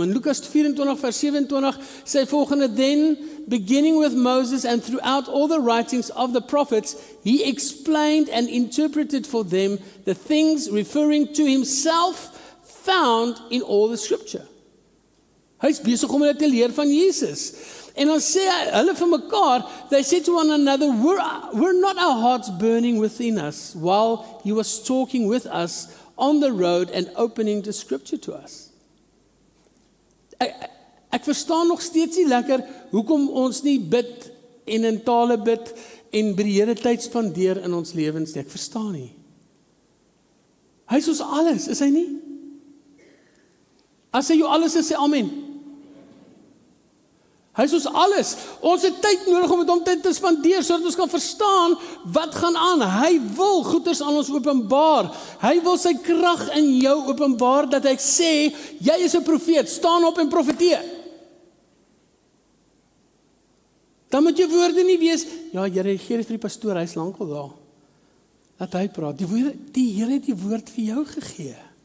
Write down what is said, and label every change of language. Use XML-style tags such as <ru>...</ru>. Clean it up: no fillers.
<af>In Lukas 24 vers 27 sê volgende,</af> <en>then beginning with Moses and throughout all the writings of the prophets, he explained and interpreted for them the things referring to himself found in all the scripture.</en> <af>Hy is besig om hulle te leer van Jesus. En dan sê hulle vir mekaar,</af> <en>they said to one another, were not our hearts burning within us while he was talking with us on the road and opening the scripture to us?</en> <af>Ek verstaan nog steeds nie lekker hoekom ons nie bid en in tale bid en by die Here tyd spandeer in ons lewens nie. Ek verstaan nie. Hy is ons alles, is hy nie? As hy jou alles is, sê amen. Hy is ons alles. Ons het tyd nodig om met hom tyd te spandeer, sodat ons kan verstaan wat gaan aan. Hy wil goeders aan ons openbaar. Hy wil sy krag in jou openbaar, dat hy sê, jy is 'n profeet, staan op en profeteer. Dan moet jou woorde nie wees, ja Here, gee dit vir die pastoor, hy is lankal daar. Laat hy praat. Die Here het die woord vir jou gegee.</af>